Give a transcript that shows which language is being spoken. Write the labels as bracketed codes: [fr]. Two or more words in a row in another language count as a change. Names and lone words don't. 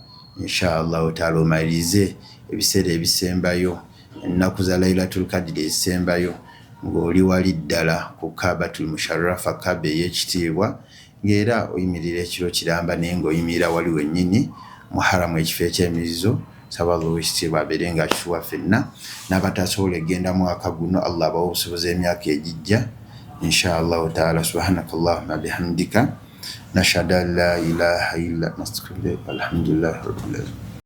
[ar] إن شاء الله تعالى [lg] omalirize ebiseera ebisembayo ennaku za Lailatul Qadr esembayo ng'oli wali ddala ku Kaabatul Musharrafa Kaaba ey'ekitiibwa ng'era oyimirira ekiro kiramba naye ng'oyimirira wali wennyini mu haramu ekifo eky'emirizo saba Allah ow'ekitiibwa abeere nga akifuwa ffenna n'abatasobola egenda mwaka guno Allah abawa obusobozi emyaka egijja [ar] إن شاء الله تعالى. سبحانك اللهم بحمدك نشهد أن لا إله إلا أنت أستغفرك وأتوب إليك. الحمد لله رب العالمين.